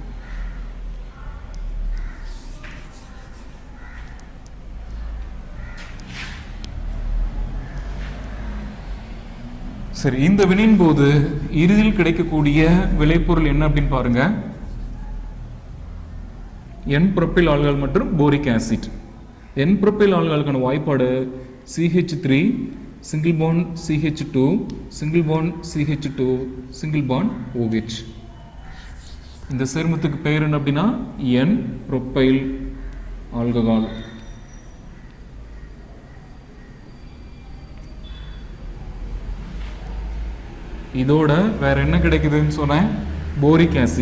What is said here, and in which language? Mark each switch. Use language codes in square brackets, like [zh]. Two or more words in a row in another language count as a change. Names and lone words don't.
[ta] சரி, இந்த வினையின் போது இறுதியில் கிடைக்கக்கூடிய விளைபொருள் என்ன அப்படின்னு பாருங்க, [en] N-propyl alcohol [ta] மற்றும் [en] boric acid. N-propyl alcohol [ta] வாய்ப்பாடு [en] CH3 single bond CH2 single bond CH2 single bond OH. [ta] இந்த சேர்மத்துக்கு பெயர் என்ன அப்படின்னா [en] N-propyl alcohol. [ta] இதோட வேற என்ன கிடைக்குதுன்னு சொன்னேன், [en] boric acid.